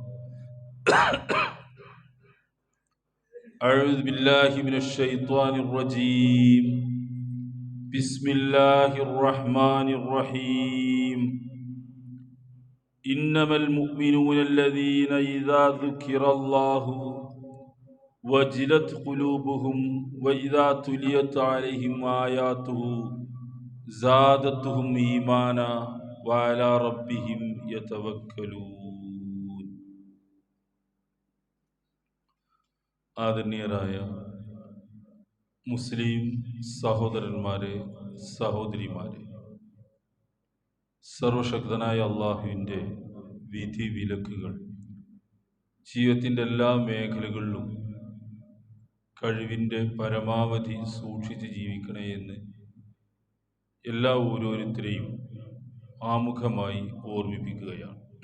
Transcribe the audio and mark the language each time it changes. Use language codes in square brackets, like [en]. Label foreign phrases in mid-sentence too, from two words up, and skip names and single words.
[ar] أعوذ بالله من الشيطان الرجيم بسم الله الرحمن الرحيم إنما المؤمنون الذين إذا ذكر الله وجلت قلوبهم وإذا تليت عليهم آياته زادتهم إيمانا وعلى ربهم يتوكلون. [ml] ആദരണീയരായ മുസ്ലിം സഹോദരന്മാരെ, സഹോദരിമാരെ, സർവശക്തനായ അള്ളാഹുവിൻ്റെ വിധി വിലക്കുകൾ ജീവിതത്തിൻ്റെ എല്ലാ മേഖലകളിലും കഴിവിൻ്റെ പരമാവധി സൂക്ഷിച്ച് ജീവിക്കണേ എന്ന് എല്ലാ ഓരോരുത്തരെയും ആമുഖമായി ഓർമ്മിപ്പിക്കുകയാണ്.